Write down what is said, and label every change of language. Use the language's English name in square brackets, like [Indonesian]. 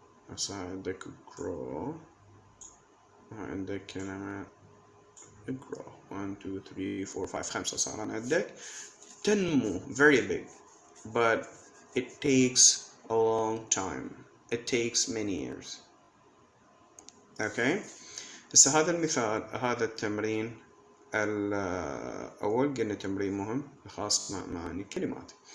[Arabic] هسه عندك grow، عندك كلمة grow 1 2 3 4 5 5 صار عندك. تنمو [English] very big but it takes a long time. it takes many years. [Arabic] okay، هسه هذا المثال، هذا التمرين الأول قلنا تمرين مهم خاص مع معاني الكلمات.